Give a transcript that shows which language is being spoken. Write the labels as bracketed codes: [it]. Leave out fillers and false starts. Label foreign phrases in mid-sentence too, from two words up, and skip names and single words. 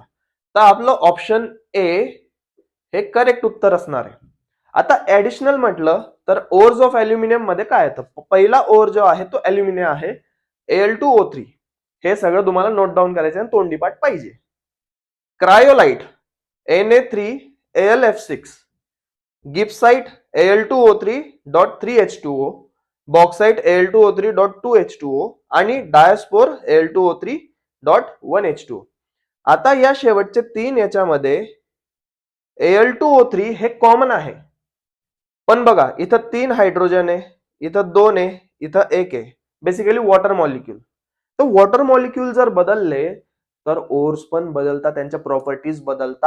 [mr] तर आपलं [en] option A [mr] हे करेक्ट उत्तर असणार आहे. आता ऍडिशनल म्हटलं तर [en] ores of aluminium [mr] मध्ये काय येतं? पहिला ओर जो आहे तो अल्युमिनियम आहे, Al2O3. हे सगळं तुम्हाला [en] note down [mr] करायचं आणि तोंडीपाठ पाहिजे. क्रायोलाइट Na3AlF6, गिप्साइट Al2O3.3H2O, बॉक्साइट Al2O3.2H2O आणि डायस्पोर Al2O3.1H2O. आता या शेवटचे तीन याच्यामध्ये Al2O3 हे कॉमन आहे, पण बघा इथं 3 हायड्रोजन आहे, इथं 2 आहे, इथं 1 आहे. [en] basically water molecule. [mr] तर [en] water molecule [mr] जर बदलले तर ओर्स पण बदलतात, त्यांच्या प्रॉपर्टीज बदलतात.